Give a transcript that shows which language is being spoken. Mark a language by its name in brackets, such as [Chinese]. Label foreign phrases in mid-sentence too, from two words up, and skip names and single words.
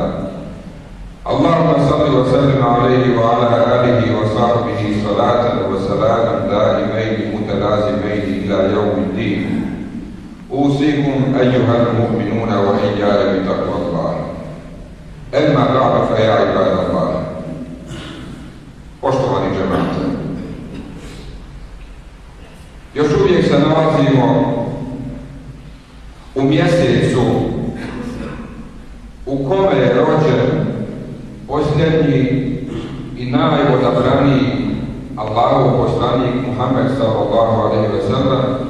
[Arabic] اللهم صل وسلم عليه وعلى آله وصحبه صلاة وسلاما دائمين متلازمين إلى يوم الدين. أوصيكم أيها المؤمنون وإياي بتقوى الله. أما بعد فيا عباد الله. [Bosnian] Poštovani džemate, još uvijek se nalazimo u mjesecu u kome je rođen posljednji i najodabraniji Allahov poslanik Muhammed [Arabic] صلى الله عليه وسلم.